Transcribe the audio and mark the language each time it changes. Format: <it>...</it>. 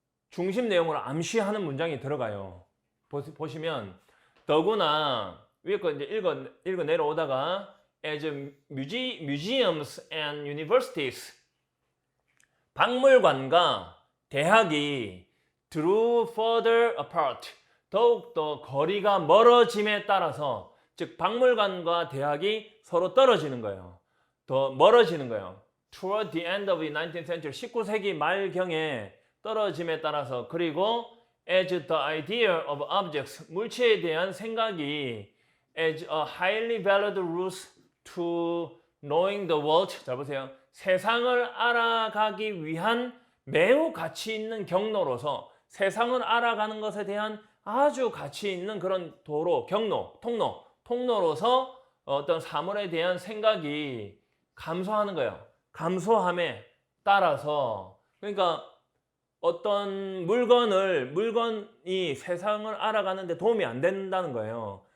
<ko>중심 내용을 암시하는 문장이 들어가요. 보시면 더구나 위에 거 이제 읽어 내려오다가</ko> <en>as museums and universities</en> <ko>박물관과 대학이</ko> <en>drew further apart</en> <ko>더욱더 거리가 멀어짐에 따라서 즉 박물관과 대학이 서로 떨어지는 거예요. 더 멀어지는 거예요.</ko> <en>Toward the end of the 19th century</en> <ko>19세기 말경에 떨어짐에 따라서 그리고</ko> <en>as the idea of objects</en> <ko>물체에 대한 생각이</ko> <en>as a highly valued route to knowing the world</en> <ko>잘 보세요. 세상을 알아가기 위한 매우 가치 있는 경로로서 세상을 알아가는 것에 대한 아주 가치 있는 그런 도로, 경로, 통로로서 어떤 사물에 대한 생각이 감소하는 거예요. 감소함에 따라서 그러니까 어떤 물건이 세상을 알아가는데 도움이 안 된다는 거예요.</ko>